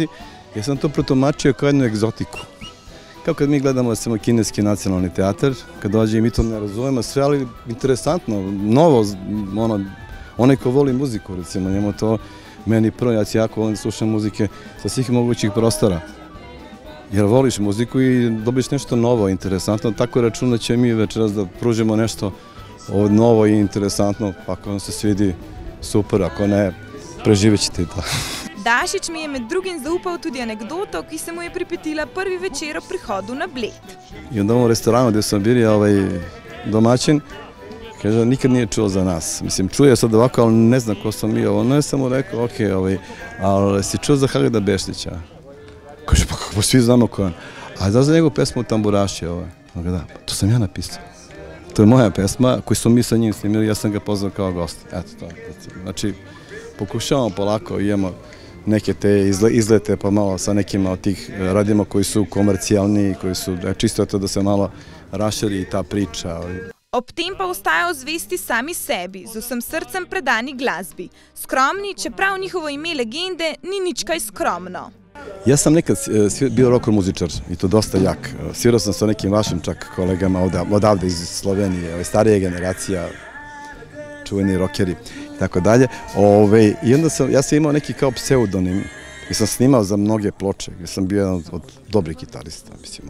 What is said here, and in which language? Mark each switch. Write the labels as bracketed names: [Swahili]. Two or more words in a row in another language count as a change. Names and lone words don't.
[Serbian] Ja sam to protumačio kao jednu egzotiku. Kao kad mi gledamo samo kineski nacionalni teatar, kad dođe i mi to ne razumemo sve, ali interesantno, novo, onaj ko voli muziku, recimo, njemu to meni prvo, ja jako volim da slušam muzike sa svih mogućih prostora. Jer voliš muziku i dobiš nešto novo, interesantno, tako računat će mi večeras da pružimo nešto novo i interesantno, pa ako vam se svidi, super, ako ne, preživjet ćete to. [Slovenian] Dašič mi je med drugim zaupal tudi anegdoto, ki se mu je pripetila prvi večer ob prihodu na Bled. [Serbian] I onda u restoranu gdje sam bio domaćin, kaže, nikad nije čuo za nas. Mislim, čuje sad ovako, ali ne zna ko sam mi. Ono je samo rekao, ok, ali si čuo za Halida Bešlića? Kaže, pa svi znamo ko je on. A znaš za njegovu pesmu Tamburaši? Da, to sam ja napisao. To je moja pesma koju smo mi sa njim snimili, ja sam ga pozvao kao gost. Eto to. Znači, pokušavamo polako, imamo neke te izlete, pa malo sa nekima od tih radimo koji su komercijalni, koji su čisto to da se malo raširi ta priča. [Slovenian] Ob tem pa ostajajo zvesti sami sebi, z vsem srcem predani glasbi. Skromni, čeprav njihovo ime legende ni nič kaj skromno. [Serbian] Ja sam nekad bio rocker muzičar i to dosta jak. Svirao sam sa nekim vašim čak kolegama odavde iz Slovenije, starije generacija, čuveni rockeri i tako dalje. I onda ja sam imao neki kao pseudonim i sam snimao za mnoge ploče, jer sam bio jedan od dobrih gitarista, mislimo.